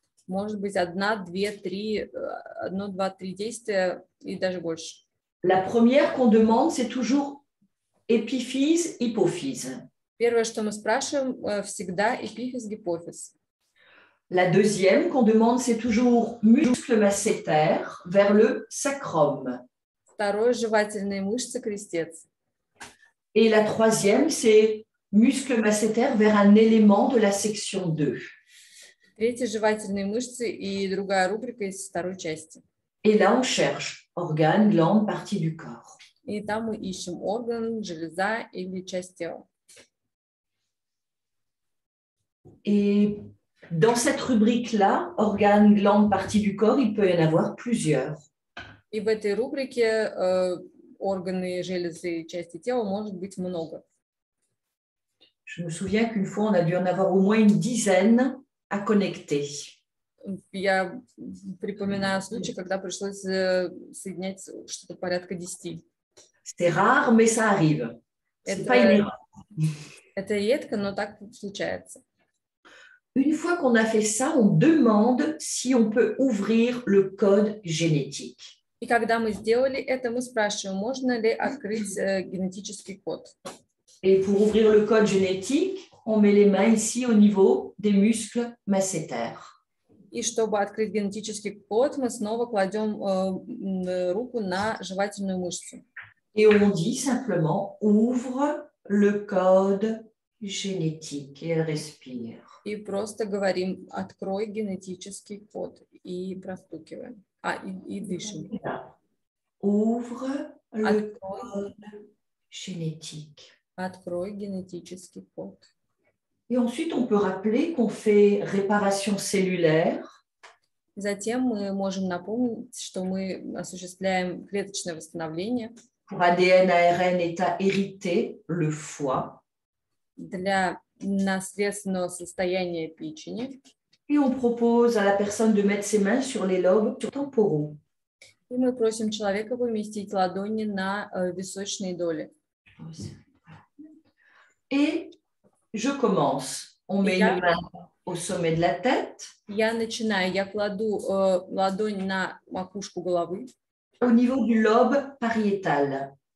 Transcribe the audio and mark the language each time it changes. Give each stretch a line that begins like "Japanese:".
Russian: Может быть, одно, два, три действия и даже больше.
French: La première qu'on demande, c'est toujours épiphyse, hypophyse.
Russian: Первое, что мы спрашиваем, всегда эпифиз, гипофиз.
French: La deuxième qu'on demande, c'est toujours muscle masséter vers le sacrum.
Russian: Второе, жевательные мышцы, крестец.
French: Et la troisième, c'est muscle masséter vers un élément de la section 2.
Russian: Третье, жевательные мышцы и другая рубрика из второй части.
French: Et là, on cherche organes, glandes, parties du corps.
Russian: И там мы ищем орган, железа или часть тела.
French: Et dans cette rubrique-là, organes, glandes, parties du corps, il peut y en avoir plusieurs.
Russian: И в этой рубрике органы, железы и части тела может быть много.
French: Je me souviens qu'une fois, on a dû en avoir au moins une dizaine à connecter.
Russian: Я припоминаю случай, когда пришлось соединять что-то порядка 10.
French: C'est rare, mais ça arrive. C'est pas une erreur.
Russian: Это редко, но так случается.
French: Une fois qu'on a fait ça, on demande si on peut ouvrir le code génétique.
Russian: И когда мы сделали это, мы спрашиваем, можно ли открыть генетический код.
French: Et pour ouvrir le code génétique, on met les mains ici au niveau des muscles masséters.
Russian: И чтобы открыть генетический код, мы снова кладем руку на жевательную мышцу.
French: Et on dit simplement ouvre le code génétique et elle respire.
Russian: И просто говорим, открой генетический код и простукиваем. И дышим.
French: Ouvre le code génétique.
Russian: Открой генетический код.
French: Et ensuite, on peut rappeler qu'on fait réparation cellulaire.
Russian: Затем мы можем напомнить, что мы осуществляем клеточное восстановление.
French: Pour ADN, ARN, état hérité, le foie.
Russian: Для наследственного состояния печени.
French: Et on propose à la personne de mettre ses mains sur les lobes temporaux.
Russian: И мы просим человека поместить ладони на височные доли.
French: Et je commence. On met une main au sommet de la tête.
Russian: Я начинаю. Я кладу ладонь на макушку головы.
French: Au niveau du lobe pariétal.